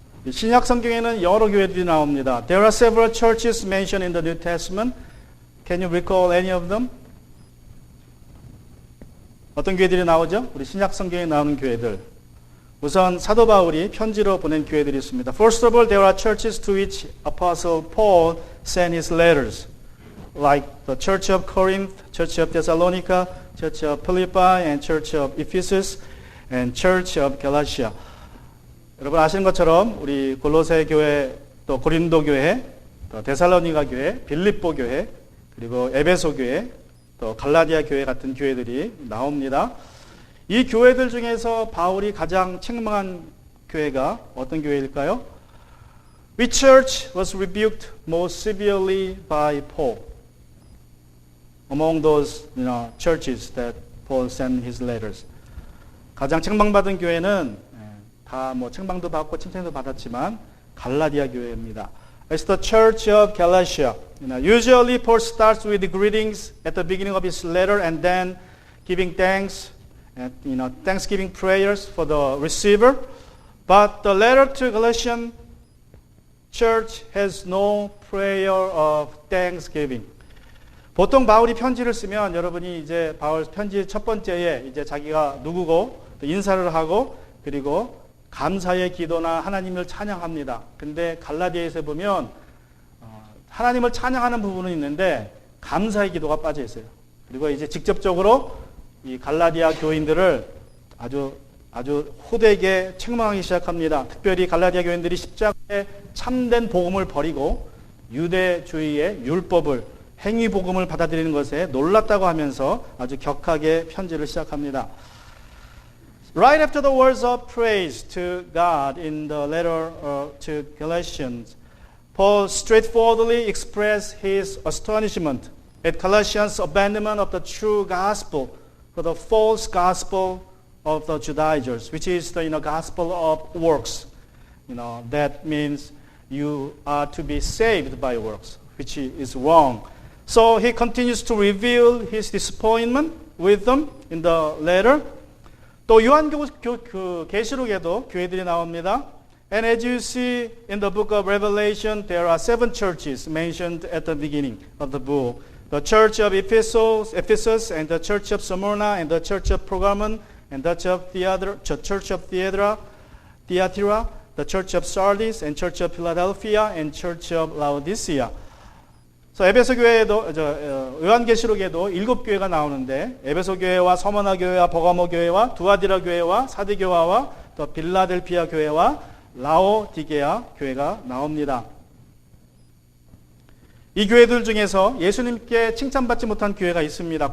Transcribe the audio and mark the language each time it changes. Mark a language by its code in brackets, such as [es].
[ko] 신약 성경에는 여러 교회들이 나옵니다. [en] There are several churches mentioned in the New Testament. Can you recall any of them? [ko] 어떤 교회들이 나오죠? 우리 신약 성경에 나오는 교회들. 우선 사도 바울이 편지로 보낸 교회들이 있습니다. [en] First of all, there are churches to which Apostle Paul sent his letters, like the Church of Corinth, Church of Thessalonica, Church of Philippi, and Church of Ephesus, and Church of Galatia. [ko] 여러분 아시는 것처럼 우리 골로새 교회, 또 고린도 교회, 또 데살로니가 교회, 빌립보 교회, 그리고 에베소 교회, 또 갈라디아 교회 같은 교회들이 나옵니다. 이 교회들 중에서 바울이 가장 책망한 교회가 어떤 교회일까요? [en] Which church was rebuked most severely by Paul? Among those churches that Paul sent his letters. [ko] 가장 책망받은 교회는 다 뭐 책망도 받고 칭찬도 받았지만 갈라디아 교회입니다. [en] It's the Church of Galatia. Usually Paul starts with the greetings at the beginning of his letter and then giving thanks and thanksgiving prayers for the receiver. But the letter to Galatian church has no prayer of thanksgiving. [ko] 보통 바울이 편지를 쓰면 여러분이 이제 바울 편지 첫 번째에 이제 자기가 누구고 또 인사를 하고 그리고 감사의 기도나 하나님을 찬양합니다. 근데 갈라디아에서 보면 하나님을 찬양하는 부분은 있는데 감사의 기도가 빠져 있어요. 그리고 이제 직접적으로 이 갈라디아 교인들을 아주 호되게 책망하기 시작합니다. 특별히 갈라디아 교인들이 십자가의 참된 복음을 버리고 유대주의의 율법을 행위 복음을 받아들이는 것에 놀랐다고 하면서 아주 격하게 편지를 시작합니다. [en] Right after the words of praise to God in the letter to Galatians, Paul straightforwardly expressed his astonishment at Galatians' abandonment of the true gospel for the false gospel of the Judaizers, which is the gospel of works. That means you are to be saved by works, which is wrong. So he continues to reveal his disappointment with them in the letter. [ko] 또 계시록에도 교회들이 나옵니다. [en] And as you see in the book of Revelation, there are 7 churches mentioned at the beginning of the book. The church of Ephesus, and the church of Smyrna, and the church of Pergamon, and the church of Thyatira, the church of Sardis, and church of Philadelphia, and church of Laodicea. [ko] 그래서 에베소 교회에도 요한계시록에도 7교회가 나오는데 에베소 교회와 서머나 교회와 버가모 교회와 두아디라 교회와 사디교와와 또 빌라델피아 교회와 라오디게아 교회가 나옵니다. 이 교회들 중에서 예수님께 칭찬받지 못한 교회가 있습니다.